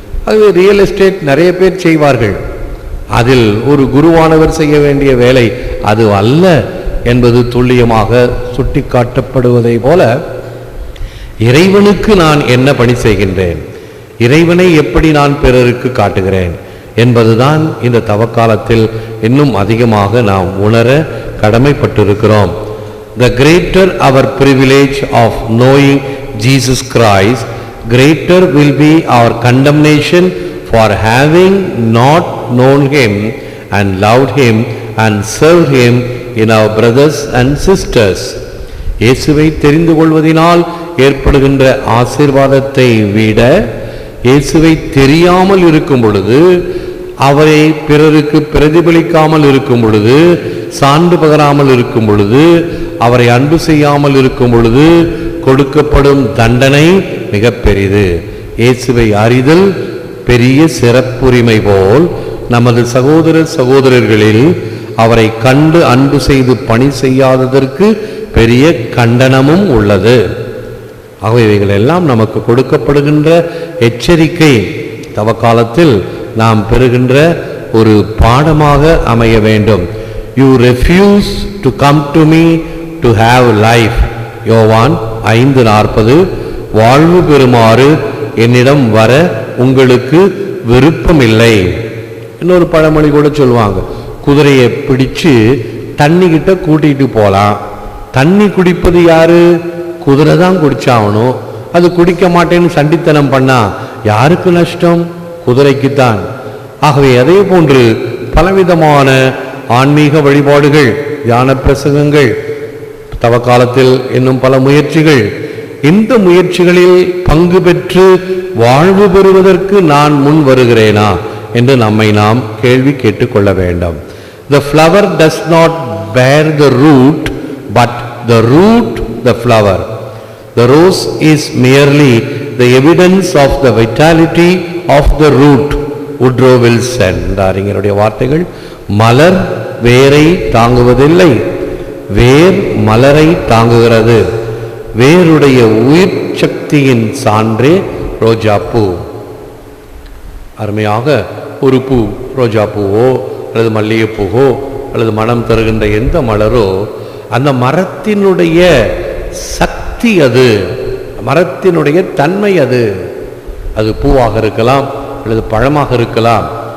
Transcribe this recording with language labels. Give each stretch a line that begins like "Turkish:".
Tamil: அது real estate நிறைய பேர் செய்வார்கள். அதில் ஒரு குருவானவர் செய்ய வேண்டிய வேலை அது அல்ல என்பது துல்லியமாக சுட்டி காட்டப்படுவதை போல, இறைவனுக்கு நான் என்ன பணி செய்கின்றேன், இறைவனை எப்படி நான் பிறருக்கு காட்டுகிறேன் என்பதுதான் இந்த தவக்காலத்தில் இன்னும் அதிகமாக நாம் உணர கடமைப்பட்டிருக்கிறோம்.
English: The greater our privilege of knowing Jesus Christ, greater will be our condemnation for having not known Him and loved Him and served Him in our brothers and sisters.
Tamil: இயேசுவை தெரிந்து கொள்வதினால் ஏற்படுகின்ற ஆசீர்வாதத்தை விட, இயேசுவை தெரியாமல் இருக்கும் பொழுது, அவரை பிறருக்கு பிரதிபலிக்காமல் இருக்கும் பொழுது, சான்று பகராமல் இருக்கும் பொழுது, அவரை அன்பு செய்யாமல் இருக்கும் பொழுது கொடுக்கப்படும் தண்டனை மிக பெரிது. இயேசுவை அறிதல் பெரிய சிறப்புரிமை போல் நமது சகோதர சகோதரர்களில் அவரை கண்டு அன்பு செய்து பணி செய்யாததற்கு பெரிய கண்டனமும் உள்ளது. ஆகவே இவைகள் எல்லாம் நமக்கு கொடுக்கப்படுகின்ற எச்சரிக்கை, தவக்காலத்தில் நாம் பெறுகின்ற ஒரு பாடமாக அமைய வேண்டும்.
English: You refuse to come to me to have life.
Tamil: யோவான் 5:40. வாழ்வு பெறுமாறு என்னிடம் வர உங்களுக்கு விருப்பமில்லை. இன்னொரு பழமொழி கூட சொல்லுவாங்க, குதிரையை பிடிச்சு தண்ணி கிட்ட கூட்டிட்டு போலாம். தண்ணி குடிப்பது யாரு? குதிரை தான் குடிச்சாகணும். அது குடிக்க மாட்டேன்னு சண்டித்தனம் பண்ணா யாருக்கு நஷ்டம்? குதிரைக்குத்தான். ஆகவே அதே போன்று பலவிதமான ஆன்மீக வழிபாடுகள், தியான பிரசங்கங்கள், தவக்காலத்தில் இன்னும் பல முயற்சிகள், இந்த முயற்சிகளில் பங்கு பெற்று வாழ்வு பெறுவதற்கு நான் முன் வருகிறேனா என்று நம்மை நாம் கேள்வி கேட்டுக்கொள்ள வேண்டும்.
English: The flower does not bear the root, but the root the flower. The rose is merely the evidence of the vitality of the root.
Tamil: Woodrow Wilson என்ற அறிஞருடைய வார்த்தைகள். மலர் வேரை தாங்குவதில்லை, வேர் மலரை தாங்குகிறது. வேருடைய உயிர் சக்தியின் சான்றே ரோஜாப்பூ. அருமையாக ஒரு பூ, ரோஜா பூவோ அல்லது மல்லிகைப்பூவோ அல்லது மனம் தருகின்ற எந்த மலரோ அந்த மரத்தினுடைய சக்தி, அது மரத்தினுடைய தன்மை, அது பூவாக இருக்கலாம் அல்லது பழமாக இருக்கலாம்.